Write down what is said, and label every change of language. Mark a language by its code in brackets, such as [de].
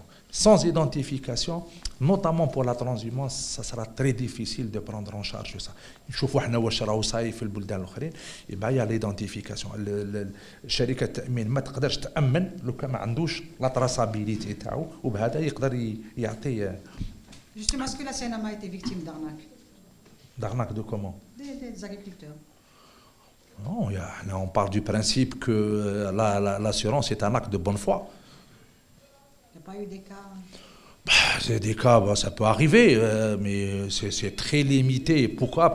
[fr] Sans identification, notamment pour la transhumance, ça sera très difficile de prendre en charge ça. [ar] نشوفوا احنا واش راهو صاير في البلدان الاخرين يبقى هي ليدونتيفيكاسيون الشركه التامين ما تقدرش تامن لو كان ما عندوش لا تراسابيليتي تاعو وبهذا يقدر يعطي. [fr] Justement, est-ce que la CNAMA a été victime d'arnaque? D'arnaque de comment? Des agriculteurs. Non, on part du principe que l'assurance est un acte de bonne foi. Il n'y a pas eu des cas? C'est des cas, ça peut arriver, mais c'est très limité. Pourquoi?